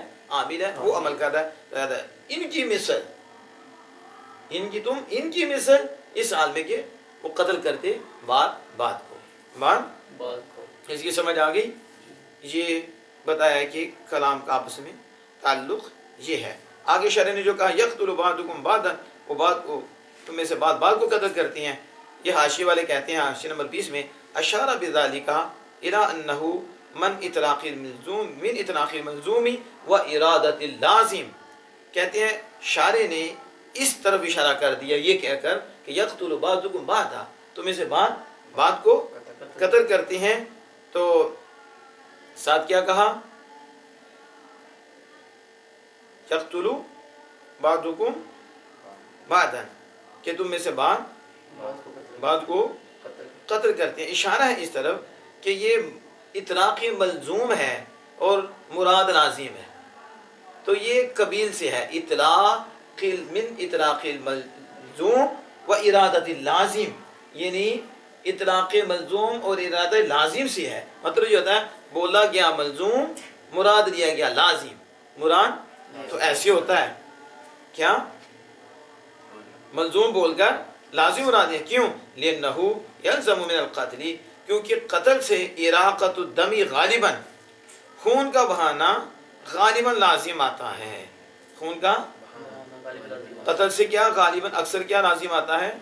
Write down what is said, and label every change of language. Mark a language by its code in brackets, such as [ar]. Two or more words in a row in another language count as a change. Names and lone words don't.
[ur] عامل ہے، وہ عمل کر رہا ہے، لہذا ان کی مثل، ان کی مثل اس حال میں کہ وہ قتل کرتے بات کو، اس کی سمجھ آ گئی؟ یہ بتایا کہ کلام کا آپس میں تعلق یہ ہے۔ آگے شرح نے جو کہا [ar] یقتل بعضکم بعضا، [ur] وہ بات کو تم میں سے بعض کو قتل کرتی ہیں، یہ حاشیے والے کہتے ہیں حاشیہ نمبر 20 میں [ar] اشار بذالک الی انہ من اطلاق الملزوم و ارادۃ اللازم، [ur] کہتے ہیں شارع نے اس طرف اشارہ کر دیا یہ کہہ کر کہ [ar] یقتل بعضکم بعضا، [ur] تم میں سے بعض کو قتل کرتے ہیں، تو ساتھ کیا کہا؟ [ar] یقتل بعضکم بعضا، [ur] کہ تم میں سے بعض کو قتل کرتے ہیں، اشارہ ہے اس طرف کہ یہ اطلاق ملزوم ہے اور مراد لازم ہے، تو یہ قبیل سے ہے، [ar] من اطلاق الملزوم و ارادت اللازم، [ur] یعنی اطلاق ملزوم اور ارادہ لازم سے ہے، مطلب یہ ہوتا ہے بولا گیا ملزوم مراد لیا گیا لازم، مراد تو ایسے ہوتا ہے کیا ملزوم بول کر لازم مراد ہے، کیوں؟ [ar] لأنہ یلزم من القتل، [ur] کیونکہ قتل سے [ar] اراقۃ الدم غالباً، [ur] خون کا بہانا غالباً لازم آتا ہے، خون کا قتل سے کیا غالباً اکثر کیا لازم آتا ہے؟